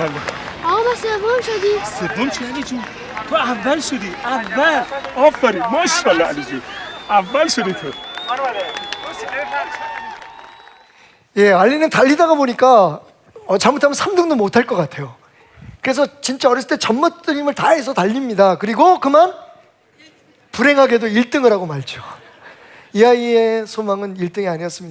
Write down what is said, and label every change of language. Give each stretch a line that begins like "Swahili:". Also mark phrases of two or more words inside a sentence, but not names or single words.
Persian: آقا ما سوم شدیم. سوم چی علی جون؟ تو اول شدی، اول. آفرین، ماشاءالله علی جون، اول شدی تو.
Korean: 예, 알리는 달리다가 보니까 잘못하면 3등도 못할 것 같아요. 그래서 진짜 어렸을 때 전무드림을 다해서 달립니다. 그리고 그만 불행하게도 1등을 하고 말죠. 이 아이의 소망은 1등이 아니었습니다.